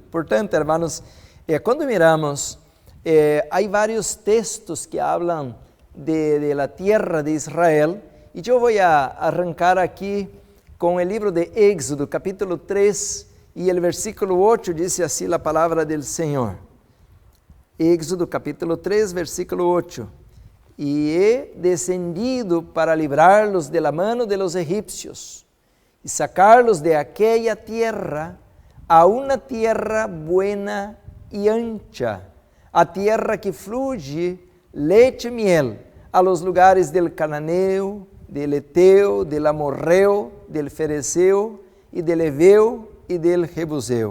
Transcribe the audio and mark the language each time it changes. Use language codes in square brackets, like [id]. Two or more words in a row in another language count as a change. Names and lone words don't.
[pt] Portanto, hermanos, quando miramos, há vários textos que falam [es] de la tierra de Israel, [pt] e eu vou arrancar aqui com o livro de Éxodo, capítulo 3, e o versículo 8 diz assim a palavra do Senhor. Éxodo, capítulo 3, versículo 8. [es] E he descendido para librarlos de la mano de los egipcios e sacarlos de aquella tierra a una tierra buena y ancha, a tierra que fluye leite y miel, a los lugares del cananeo, del eteo, del amorreo, del fereceo y del heveo y del jebuseo.